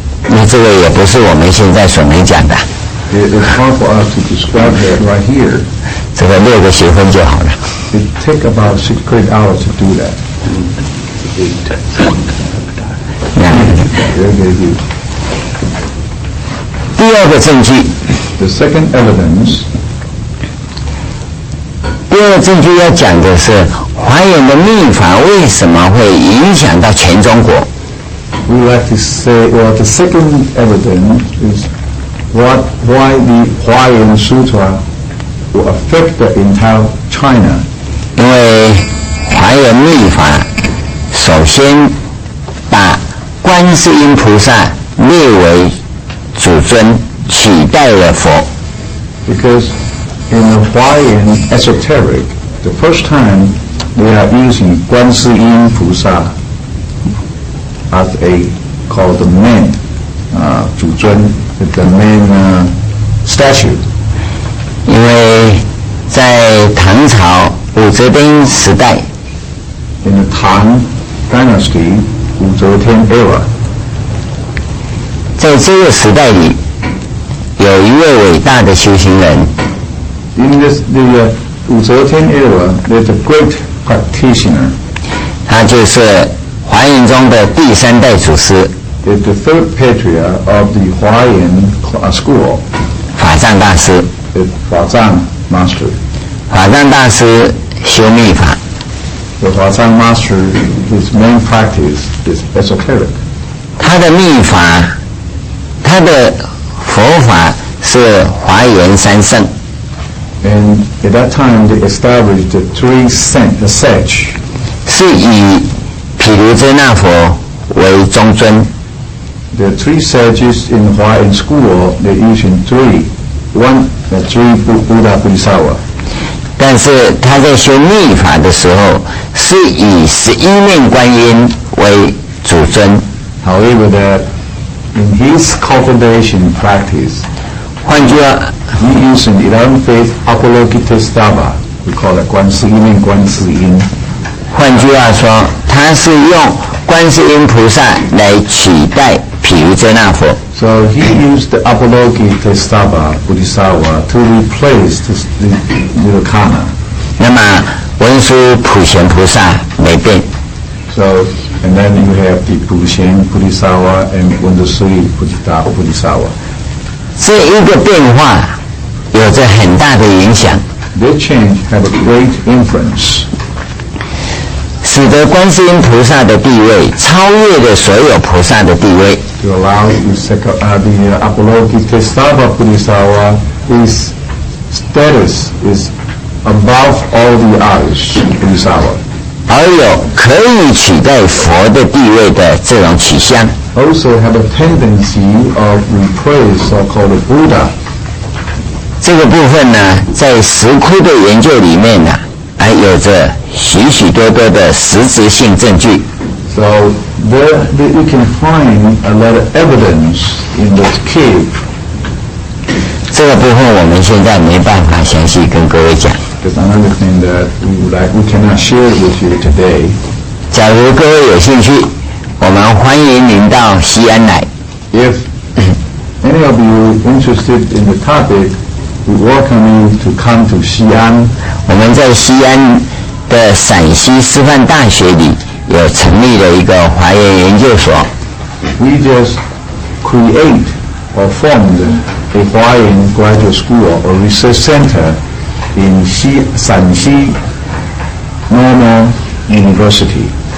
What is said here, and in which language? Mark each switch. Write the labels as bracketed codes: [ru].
[zh] 那这个也不是我们现在所能讲的。 [en] It's hard for us to describe that right here. [zh] 这个6个学分就好了。 [en] It takes about 6 great hours to do that. Very, very good. [zh] 第2个证据， [en] The second evidence, [zh] 第2个证据要讲的是华严的密法为什么会影响到全中国。 [en] we like to say, well, the second evidence is why the Huayan Sutra will affect the entire China. [zh] 因为华严密法首先把观世音菩萨列为主尊，取代了佛。 [en] Because in the Huayan esoteric, the first time they are using 观世音菩萨 as called the main 主尊 the main statue. [zh] 因为在唐朝武则天时代 [en] In the Tang Dynasty, 武则天 era, [zh] 在这个时代里有一位伟大的修行人 [en] in the 武则天 era, there's a great practitioner. [zh] 他就是华严中的第3代祖师 [en] It's the third patriarch of the Huayan school, [zh] 法藏大师。 [en] the Huazang master. [zh] 法藏大师修密法， [en] The Huazang master, his main practice is esoteric. [zh] 他的密法，他的佛法是华严3圣。 [en] And at that time, they established the 3 sage. [zh] 是以毗卢遮那佛为中尊。 [en] The 3 sages in the Huayan school, they're using 3. One, the 3 Buddha Bodhisattva. [zh] 但是他在修密法的时候，是以11面观音为主尊。 [en] However, that in his cultivation practice, [zh] 换句话， [en] he using 11 faith Avalokitesthava. We call it 观世音观世音。 [zh] 换句话说，他是用观世音菩萨来取代毗卢遮那佛。 [en] So he used the Avalokitesthava Bodhisattva to replace the Nirvana. [zh] 那么文殊普贤菩萨没变。 [en] So, and then you have the Pushen Bodhisattva and Wandasri Bodhisattva. [zh] 这一个变化有着很大的影响。 [en] Their change have a great influence. [zh] 使得观世音菩萨的地位超越了所有菩萨的地位。 [en] To allow the Avalokitesvara Bodhisattva, his status is above all the others Bodhisattva. [zh] 而有可以取代佛的地位的这种取向。 [en] Also have a tendency of replace so-called Buddha. [zh] 这个部分呢，在石窟的研究里面呢，还有着许许多多的实质性证据。 [en] So there you can find a lot of evidence in this cave. [zh] 这个部分我们现在没办法详细跟各位讲。 [en] There's another thing that we cannot share with you today. [zh] 假如各位有兴趣，我们欢迎您到西安来。 [en] If any of you interested in the topic, we welcome you to come to Xi'an. [zh] 我们在西安的陕西师范大学里有成立了一个华严研究所。 [en] We just create or formed a Huayan graduate school or research center in Shanxi Normal University.